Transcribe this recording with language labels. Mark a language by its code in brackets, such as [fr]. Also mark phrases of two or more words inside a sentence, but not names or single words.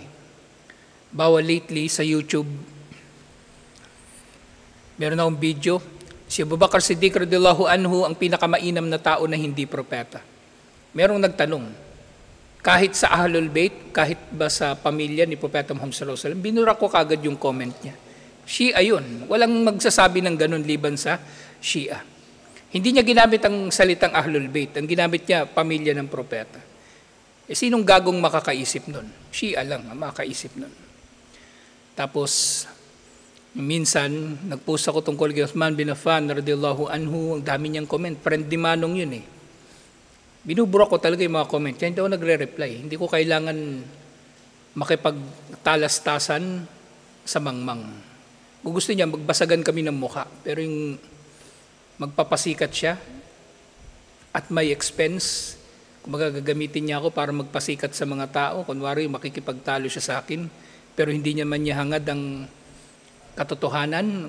[tl] Bawa lately sa YouTube, meron akong video, si Abu Bakr Siddiq [ar] رضي الله عنه [tl] ang pinakamainam na tao na hindi propeta. Merong nagtanong, kahit sa [ar] أهل البيت, [tl] kahit ba sa pamilya ni Propeta Muhammad [ar] صلى الله عليه وسلم, [tl] binura ko kagad yung comment niya. Shia yun. Walang magsasabi ng ganun liban sa Shia. Hindi niya ginamit ang salitang [ar] أهل البيت. [tl] Ang ginamit niya, pamilya ng propeta. Sinong gagong makakaisip nun? Shia lang ang makakaisip nun. Tapos, minsan, nagpost ako tungkol kay Uthman bin Affan [ar] رضي الله عنه, [tl] ang dami niyang comment. Friend di Manong yun eh. Binubura ko talaga yung mga comment. Kaya hindi ako nagre-reply. Hindi ko kailangan makipagtalastasan sa mangmang. Kung gusto niya, magbasagan kami ng mukha. Pero yung magpapasikat siya at may expense, kung magagamitin niya ako para magpasikat sa mga tao, kunwari makikipagtalo siya sa akin, pero hindi niya man niya hangad ang katotohanan.